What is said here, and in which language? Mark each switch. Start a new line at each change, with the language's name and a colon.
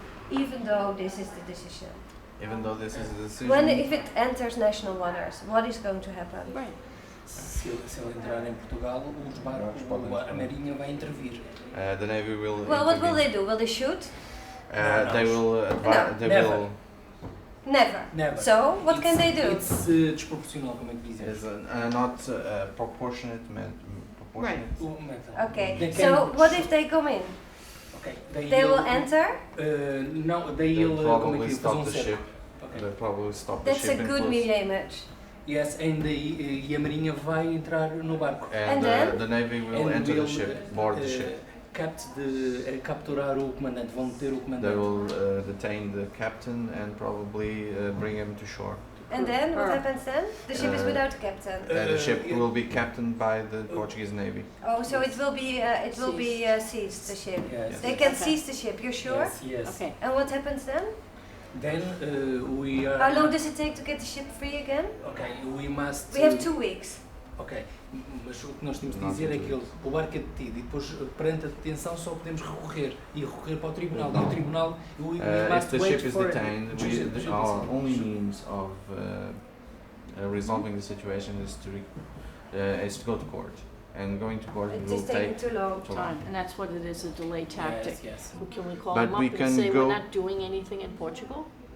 English: Even though this is the decision. Even though this is the decision. If it enters national waters, what is going to happen? Right.
Portuguese: Se ele entrar em Portugal, os barcos, a Marinha vai intervir.
English: The Navy will. Well, what will they do? Will they shoot? They will. Will. Never. Never. So, what can they do?
Portuguese: It's desproporcional, como é que dizem?
English: Is not proportionate. Right. Okay. So, what if they come in? Okay. They will enter? No, they'll probably stop the ship. Okay. They'll probably stop the ship. That's a good media image. Yes, and
Portuguese: e a Marinha vai entrar no barco.
English: And the Navy will enter the ship, board the ship.
Portuguese: Capturar o comandante, vão deter o comandante.
English: They will detain the captain and probably bring him to shore. And then, what happens then? The ship is without a captain. The ship will be captained by the Portuguese Navy. Oh, so it will be seized, the ship. Yes. They can seize the ship. You're sure? Yes. Okay. And what happens then? Then we are. How long does it take to get the ship free again? Okay, we must. We have 2 weeks.
Portuguese: Ok, mas o que nós temos de dizer é que o barco é detido e depois, perante a detenção, só podemos recorrer e recorrer para o tribunal. E o tribunal,
English: if the ship is detained, our only means of resolving the situation is to go to court. And going to court will take too long time. And that's what it is, a delay tactic. Yes. Can we call him up and say we're not doing anything in Portugal?